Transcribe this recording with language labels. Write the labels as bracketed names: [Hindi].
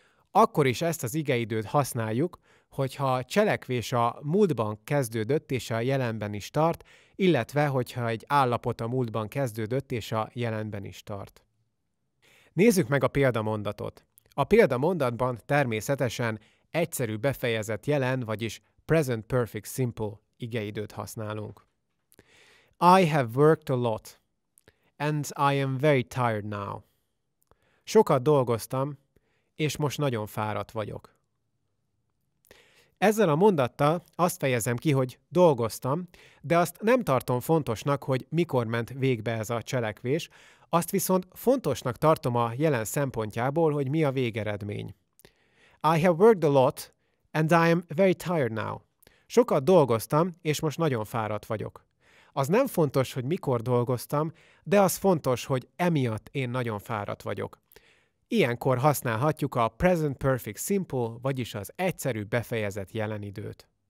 [Hungarian] Akkor is ezt az igeidőt használjuk, hogyha a cselekvés a múltban kezdődött és a jelenben is tart, illetve hogyha egy állapot a múltban kezdődött és a jelenben is tart. Nézzük meg a példamondatot. A példamondatban természetesen egyszerű befejezett jelen, vagyis Present Perfect Simple igeidőt használunk. [English] I have worked a lot, and I am very tired now. [Hungarian] Sokat dolgoztam, és most nagyon fáradt vagyok. Ezzel a mondattal azt fejezem ki, hogy dolgoztam, de azt nem tartom fontosnak, hogy mikor ment végbe ez a cselekvés, azt viszont fontosnak tartom a jelen szempontjából, hogy mi a végeredmény. [English] I have worked a lot, and I am very tired now. [Hungarian] Sokat dolgoztam, és most nagyon fáradt vagyok. Az nem fontos, hogy mikor dolgoztam, de az fontos, hogy emiatt én nagyon fáradt vagyok. Ilyenkor használhatjuk a Present Perfect Simple, vagyis az egyszerű befejezett jelenidőt.